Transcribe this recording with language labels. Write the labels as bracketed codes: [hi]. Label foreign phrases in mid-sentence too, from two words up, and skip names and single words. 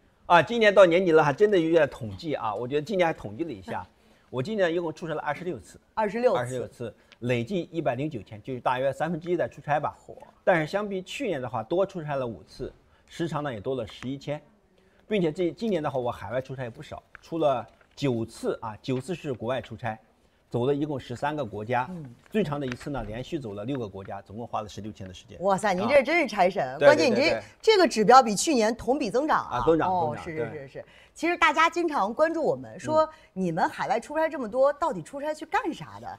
[zh] 今年到年底了，還真的有點統計啊。我覺得今年還統計了一下，我今年一共出差了26次，26次，累計109天，就是大約1/3在出差吧。但是相比去年的話，多出差了5次，時長呢也多了11天，並且今年的話，我海外出差也不少，出了9次啊，9次是國外出差。走了一共13 個國家，最長的一次呢，連續走了6個國家，總共花了16天的時間。哇塞，您這真是差神！關鍵你這個指標比去年同比增長啊！增長。哦，是。其實大家經常關注我們，說你們海外出差這麼多，到底出差去幹啥的？